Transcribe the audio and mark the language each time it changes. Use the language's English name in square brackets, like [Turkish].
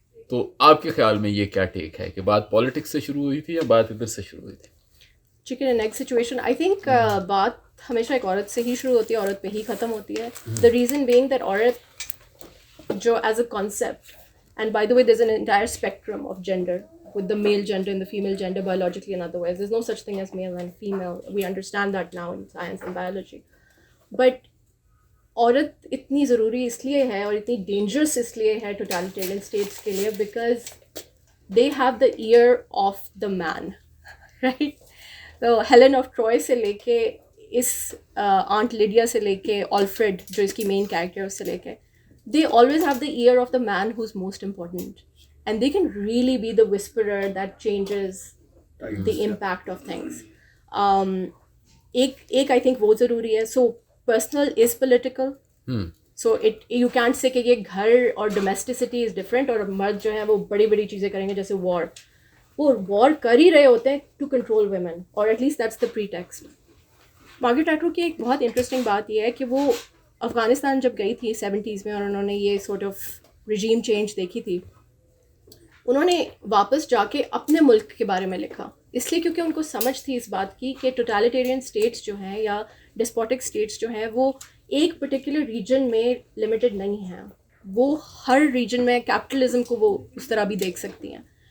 [Urdu] تو آپ کے خیال میں یہ کیا ٹیک ہے کہ بات پالیٹکس سے شروع ہوئی تھی یا بات ادھر سے شروع ہوئی تھی؟ [English] Chicken and egg situation. [Urdu] I think بات ہمیشہ ایک عورت سے ہی شروع ہوتی ہے, عورت پہ ہی ختم ہوتی ہے. [English] The reason being that عورت جو is a concept, and by the way there is an entire spectrum of gender, with the male gender and the female gender biologically and otherwise. There's no such thing as male and female. We understand that now in science and biology. [Urdu] But عورت اتنی ضروری اس لیے ہے اور اتنی dangerous اس لیے ہے totalitarian status کے لیے, [English] because they have the ear of the man, [Urdu] right. تو ہیلن آف ٹرائے سے لے کے [English] اس aunt Lydia سے لے کے آلفریڈ جو اس کی مین کیریکٹر ہے اس سے لے کے, they always have the ear of the man who's most important, and they can really be the whisperer that changes the impact of things. [Urdu] ایک [English] I think [Urdu] وہ ضروری ہے. [English] So personal is political. So you can't say [Urdu] کہ یہ گھر اور [English] domesticity is different, [Urdu] اور مرد جو ہیں وہ بڑی بڑی چیزیں کریں گے جیسے war. وہ وار کر ہی رہے ہوتے ہیں [English] To control women, اور at least that's the pretext. [Urdu] Margaret ایٹوڈ کی ایک بہت انٹرسٹنگ بات یہ ہے کہ وہ افغانستان جب گئی تھی 70s میں, اور انہوں نے یہ سورٹ آف رجیم چینج دیکھی تھی, انہوں نے واپس جا کے اپنے ملک کے بارے میں لکھا, اس لیے کیونکہ ان کو سمجھ تھی اس بات کی کہ ٹوٹیلیٹیرین اسٹیٹس جو ہیں یا ڈسپوٹک اسٹیٹس جو ہیں وہ ایک پرٹیکولر ریجن میں لمیٹڈ نہیں ہیں, وہ ہر ریجن میں کیپٹلزم کو وہ اس طرح بھی دیکھ سکتی ہیں.